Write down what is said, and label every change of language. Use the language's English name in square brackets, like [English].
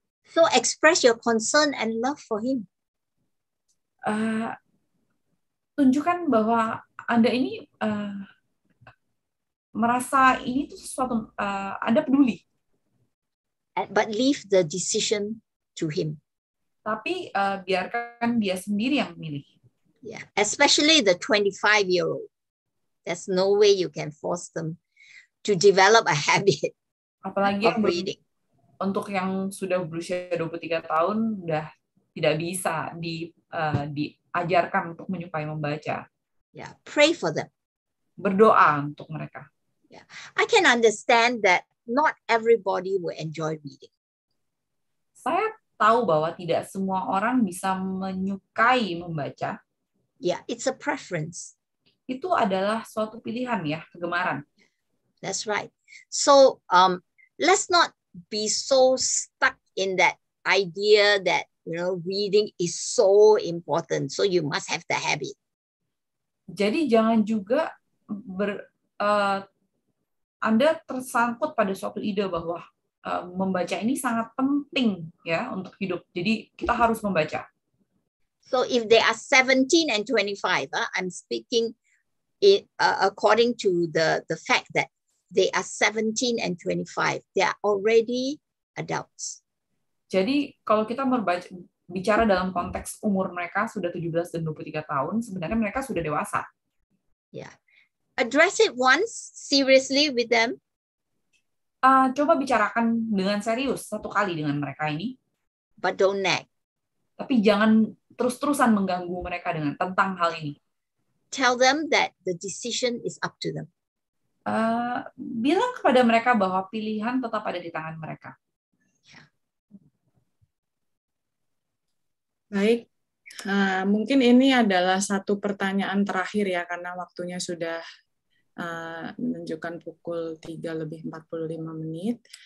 [English] So express your concern and love for him. [Indonesian] Tunjukkan bahwa Anda ini merasa ini tuh sesuatu, Anda peduli. [English] But leave the decision to him. [Indonesian] Tapi biarkan dia sendiri yang memilih. [English] Yeah, especially the 25-year-old. There's no way you can force them to develop a habit [Indonesian] Apalagi [English] of reading. [Indonesian] Untuk yang sudah berusia 23 tahun, udah tidak bisa diajarkan untuk menyukai membaca. [English] Yeah, pray for them. [Indonesian] Berdoa untuk mereka. [English] Yeah, I can understand that not everybody will enjoy reading. [Indonesian] Saya tahu bahwa tidak semua orang bisa menyukai membaca. [English] Yeah, it's a preference. [Indonesian] Itu adalah suatu pilihan ya, kegemaran. [English] That's right. So let's not be so stuck in that idea that reading is so important. So you must have the habit. [Indonesian] Jadi jangan juga Anda tersangkut pada suatu ide bahwa membaca ini sangat penting ya untuk hidup. Jadi kita harus membaca. [English] So if they are 17 and 25, I'm speaking according to the fact that they are 17 and 25. They are already adults. [Indonesian] Jadi kalau kita bicara dalam konteks umur mereka sudah 17 dan 23 tahun, sebenarnya mereka sudah dewasa. [English] Yeah. Address it once seriously with them. [Indonesian] Coba bicarakan dengan serius satu kali dengan mereka ini. [English] But don't nag. [Indonesian] Tapi jangan terus-terusan mengganggu mereka tentang hal ini. [English] Tell them that the decision is up to them. [Indonesian] Bilang kepada mereka bahwa pilihan tetap ada di tangan mereka. Baik, mungkin ini adalah satu pertanyaan terakhir ya, karena waktunya sudah menunjukkan pukul 3:45.